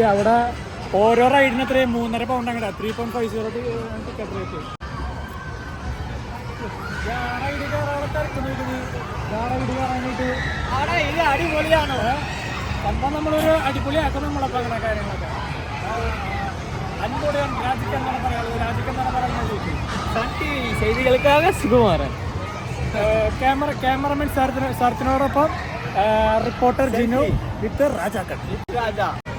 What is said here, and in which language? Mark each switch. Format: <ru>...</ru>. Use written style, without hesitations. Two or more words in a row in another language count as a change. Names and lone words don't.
<ml>അവിടെ ഓരോ റൈഡിന് എത്രയും 3.5 പൗണ്ട് അങ്ങനെ 3.50 ടിക്കറ്റ് റേറ്റ്. റൈഡ് കയറാനായിട്ട് ഇത് അടിപൊളിയാണ്. അപ്പം നമ്മളൊരു അടിപൊളിയാക്കും നമ്മളപ്പോൾ അങ്ങനെ കാര്യങ്ങളൊക്കെ. അൻപൊളിയാണ്. രാജിക്ക് എന്താണ് പറയുന്നത്? രാജിക്ക് എന്താണ് പറയുന്നത്?</ml> <ta>சன் டிவி செய்திகளுக்காக சுகுமாரன்.</ta> <ml>ക്യാമറമാൻ സാർത്തിനോടൊപ്പം റിപ്പോർട്ടർ ജിനു വിത്ത് രാജാക്കൻ. ராஜா</ml>